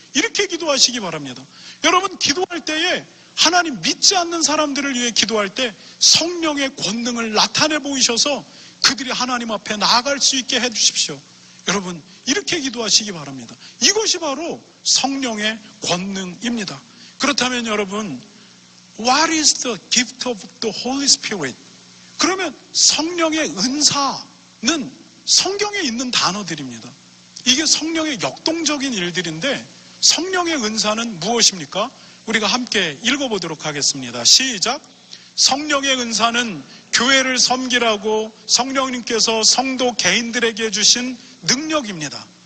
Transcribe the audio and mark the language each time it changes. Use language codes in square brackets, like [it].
[ko] 이렇게 기도하시기 바랍니다. 여러분, 기도할 때에 하나님 믿지 않는 사람들을 위해 기도할 때 성령의 권능을 나타내 보이셔서 그들이 하나님 앞에 나아갈 수 있게 해주십시오. 여러분, 이렇게 기도하시기 바랍니다. 이것이 바로 성령의 권능입니다. 그렇다면 여러분, [en] What is the gift of the Holy Spirit? [ko] 그러면 성령의 은사는 성경에 있는 단어들입니다. 이게 성령의 역동적인 일들인데, 성령의 은사는 무엇입니까? 우리가 함께 읽어보도록 하겠습니다. 시작. 성령의 은사는 교회를 섬기라고 성령님께서 성도 개인들에게 주신 능력입니다.